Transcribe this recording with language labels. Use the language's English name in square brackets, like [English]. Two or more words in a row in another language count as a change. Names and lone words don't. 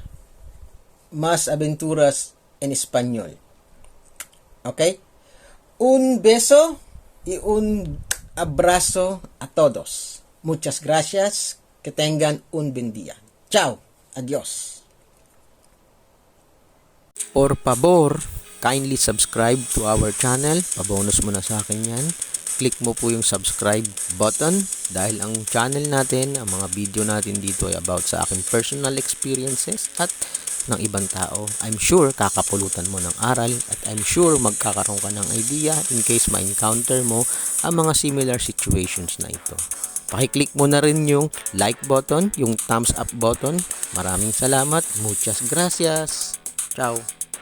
[Spanish] Más aventuras en español. ¿Ok? Un beso y un abrazo a todos. Muchas gracias. Que tengan un buen día. Chao. Adios. Por favor, [English] kindly subscribe to our channel. [Filipino] Pabonus mo na sa akin yan. Click mo po yung [English] subscribe button [Filipino] dahil ang channel natin, ang mga video natin dito ay about sa aking [English] personal experiences [Filipino] at ng ibang tao. [English] I'm sure [Filipino] kakapulutan mo ng aral at [English] I'm sure [Filipino] magkakaroon ka ng [English] idea in case [Filipino] ma-encounter mo ang mga [English] similar situations [Filipino] na ito. Pakiclick mo na rin yung [English] like button, [Filipino] yung [English] thumbs up button. [Filipino] Maraming salamat. [Spanish] Muchas gracias. Ciao.